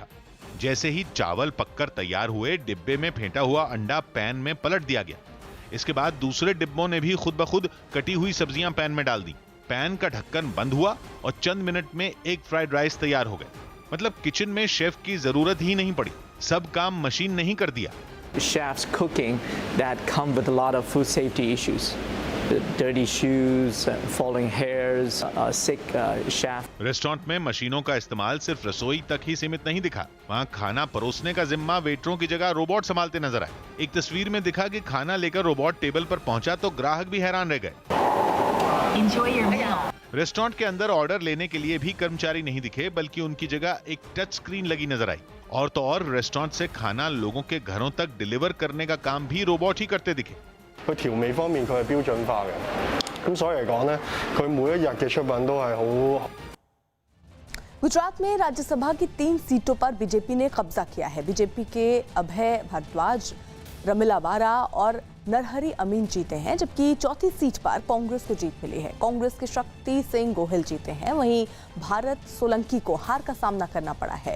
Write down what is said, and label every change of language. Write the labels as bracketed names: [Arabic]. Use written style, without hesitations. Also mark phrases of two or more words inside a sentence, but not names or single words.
[Hindi] जैसे ही चावल पककर तैयार हुए, डिब्बे में फेंटा हुआ अंडा पैन में पलट दिया गया। इसके बाद दूसरे डिब्बों ने भी खुद ब खुद कटी हुई सब्जियां पैन में डाल दी। पैन का ढक्कन बंद हुआ और चंद मिनट में एक फ्राइड राइस तैयार हो गए। मतलब किचन में शेफ की जरूरत ही नहीं पड़ी, सब काम मशीन ने ही कर दिया। [English] Chefs cooking that come with a lot of food safety issues. Dirty shoes, falling hairs, sick chef. [Hindi] रेस्टोरेंट में मशीनों का इस्तेमाल सिर्फ रसोई तक ही सीमित नहीं दिखा। वहाँ खाना परोसने का जिम्मा वेटरों की जगह रोबोट संभालते नजर आए। एक तस्वीर में दिखा कि खाना लेकर रोबोट टेबल पर पहुंचा तो ग्राहक भी हैरान रह गए। रेस्टोरेंट के अंदर ऑर्डर लेने के लिए भी कर्मचारी नहीं दिखे, बल्कि उनकी जगह एक टच स्क्रीन लगी नजर आई। और तो और रेस्टोरेंट से खाना लोगों के घरों तक डिलीवर करने का काम भी रोबोट ही करते दिखे। [Cantonese] 佢調味方面佢係標準化嘅，咁所以嚟講咧，佢每一日嘅出品都係好。 [Hindi] गुजरात में राज्यसभा की 3 सीटों पर बीजेपी ने कब्जा किया है। बीजेपी के अभय भारद्वाज, रमिला वारा और नरहरी अमीन जीते हैं, जबकि चौथी सीट पर कांग्रेस को जीत मिली है। कांग्रेस के शक्ति सिंह गोहिल जीते हैं, वहीं भारत सोलंकी को हार का सामना करना पड़ा है।